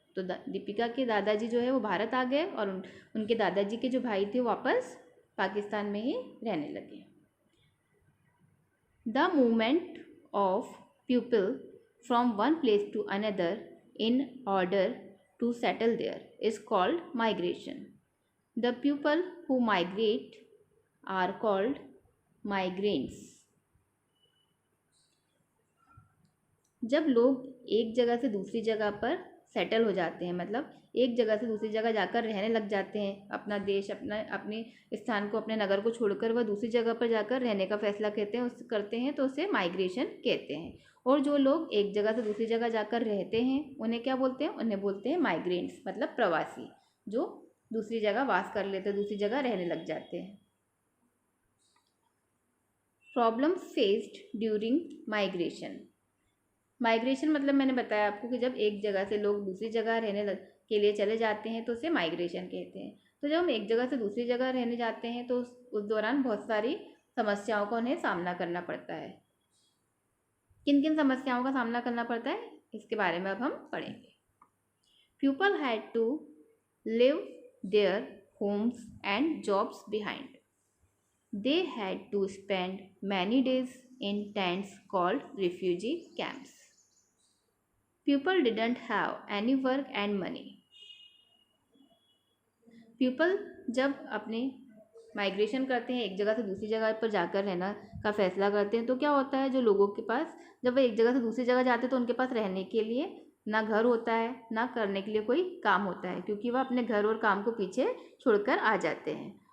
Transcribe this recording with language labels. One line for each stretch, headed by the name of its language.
Hindi: तो दीपिका के दादाजी जो है वो भारत आ गए और उनके दादाजी के जो भाई थे वो वापस पाकिस्तान में ही रहने लगे।
English: The movement of people from one place to another in order to settle there is called migration. The people who migrate are called migrants.
Hindi: जब लोग एक जगह से दूसरी जगह पर सेटल हो जाते हैं, मतलब एक जगह से दूसरी जगह जाकर रहने लग जाते हैं, अपना देश अपने स्थान को, अपने नगर को छोड़कर वह दूसरी जगह पर जाकर रहने का फैसला करते हैं तो उसे माइग्रेशन कहते हैं। और जो लोग एक जगह से दूसरी जगह जाकर रहते हैं उन्हें क्या बोलते हैं, उन्हें बोलते हैं माइग्रेंट्स, मतलब प्रवासी, जो दूसरी जगह वास कर लेते हैं, दूसरी जगह रहने लग जाते हैं।
English: Problem faced during migration.
Hindi: Migration मतलब मैंने बताया आपको कि जब एक जगह से लोग दूसरी जगह रहने के लिए चले जाते हैं तो उसे माइग्रेशन कहते हैं। तो जब हम एक जगह से दूसरी जगह रहने जाते हैं तो उस दौरान बहुत सारी समस्याओं का उन्हें सामना करना पड़ता है। किन किन समस्याओं का सामना करना पड़ता है इसके बारे में अब हम पढ़ेंगे।
English: People had to live their homes and jobs behind. They had to spend many days in tents called refugee camps. People didn't have any work and money.
Hindi: People जब अपने माइग्रेशन करते हैं, एक जगह से दूसरी जगह पर जाकर रहना का फैसला करते हैं, तो क्या होता है, जो लोगों के पास, जब वो एक जगह से दूसरी जगह जाते हैं तो उनके पास रहने के लिए ना घर होता है, ना करने के लिए कोई काम होता है, क्योंकि वह अपने घर और काम को पीछे छोड़कर आ जाते हैं।